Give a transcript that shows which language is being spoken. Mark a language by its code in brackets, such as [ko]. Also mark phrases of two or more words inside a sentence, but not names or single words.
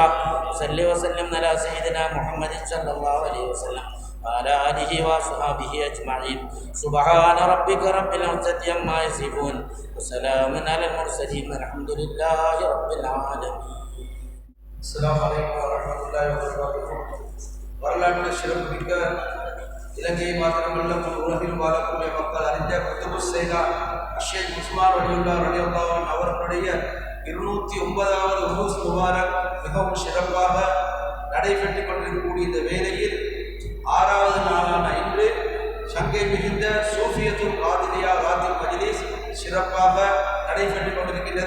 [ar] صل وسلم على سيدنا محمد صلى الله عليه وسلم وعلى آله وأصحابه أجمعين. سبحان ربك رب العزة عما يصفون وسلام على المرسلين والحمد لله رب العالمين. السلام عليكم ورحمة الله وبركاته. [ta] வரலாற்று சிறப்புமிக்க இலங்கை மாத்திரமல்ல உலகில் வாழக்கூடிய மக்கள் அறிந்த குத்துபு சைதா ஷேக் உஸ்மான் [ar] رضي الله عنه [ta] அவர்களுடைய 209வது [ar] عرس مبارك [ta] மிகவும் சிறப்பாக நடைபெற்றுக் கொண்டிருக்கக்கூடிய இந்த வேளையில் 6வது நாளான இன்று சங்கை மிகுந்த சூஃபியத்துல் காதிரியா காதிர் மஜ்லிஸ் சிறப்பாக நடைபெற்றுக் கொண்டிருக்கின்றது.